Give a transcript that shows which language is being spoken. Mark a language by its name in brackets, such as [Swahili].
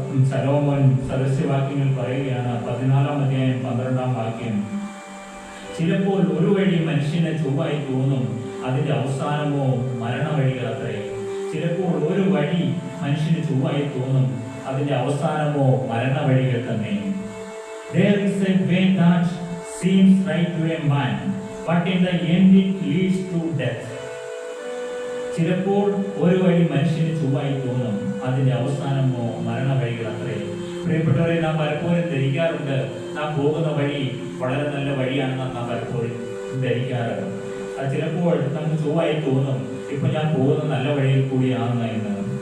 [Malayalam] ശലോമോൻ സദൃശവാക്യങ്ങൾ പറയുകയാണ്, 14-ാം അധ്യായം 12-ാം വാക്യം. ചിലപ്പോൾ ഒരു വഴി മനുഷ്യന് ചൊവ്വായി തോന്നും, അതിന്റെ അവസാനമോ മരണവഴികൾ അത്രേ. ചിലപ്പോൾ ഒരു വഴി മനുഷ്യന് ചൊവ്വായി തോന്നും, അതിന്റെ അവസാനമോ മരണവഴികൾ തന്നെ. [English] There is a way that seems right to a man, but in the end it leads to death. [Malayalam] ചിലപ്പോൾ ഒരു വഴി മനുഷ്യന് ചൊവ്വായി തോന്നും, അതിന്റെ അവസാനമോ മരണവഴികൾ അത്രേ. പ്രിയപ്പെട്ടവരെ, നാം പലപ്പോഴും ധരിക്കാറുണ്ട് നാം പോകുന്ന വഴി വളരെ നല്ല വഴിയാണെന്ന് നാം പലപ്പോഴും ധരിക്കാറ്. അത് ചിലപ്പോൾ നമുക്ക് ചൊവ്വായി തോന്നും, ഇപ്പൊ ഞാൻ പോകുന്ന നല്ല വഴിയിൽ കൂടിയാണെന്ന് എന്ന്.